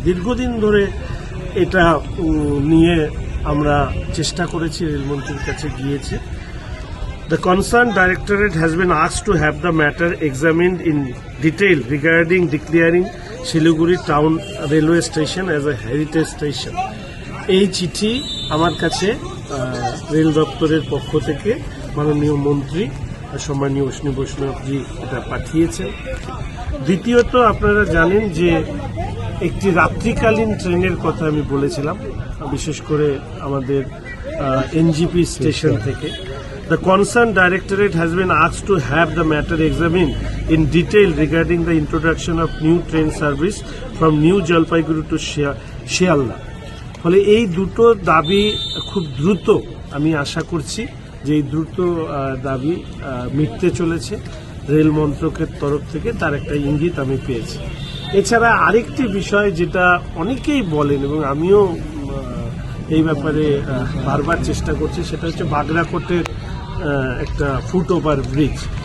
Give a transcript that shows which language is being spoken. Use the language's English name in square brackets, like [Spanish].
[Bangla] দীর্ঘদিন ধরে এটা নিয়ে আমরা চেষ্টা করেছি, রেলমন্ত্রীর কাছে গিয়েছি। [English] The concerned directorate has been asked to have the matter examined in detail regarding declaring Siliguri Town Railway Station as a heritage station. [Bangla] এই চিঠি আমার কাছে রেল দপ্তরের পক্ষ থেকে মাননীয় মন্ত্রী সম্মানীয় অশ্বিনী বৈষ্ণবজি এটা পাঠিয়েছেন। দ্বিতীয়ত, আপনারা জানেন যে একটি রাত্রিকালীন ট্রেনের কথা আমি বলেছিলাম, বিশেষ করে আমাদের এনজিপি স্টেশন থেকে। [English] The concerned directorate has been asked to have the matter examined in detail regarding the introduction of new train service from New Jalpaiguri to Shialda. [Bangla] ফলে এই দুটো দাবি খুব দ্রুত, আমি আশা করছি যে এই দ্রুত দাবি মিটতে চলেছে। রেল মন্ত্রকের তরফ থেকে তার একটা ইঙ্গিত আমি পেয়েছি। এছাড়া আরেকটি বিষয় যেটা অনেকেই বলেন এবং আমিও এই ব্যাপারে বারবার চেষ্টা করছি, সেটা হচ্ছে বাগড়াকোটের একটা ফুট ওভার ব্রিজ।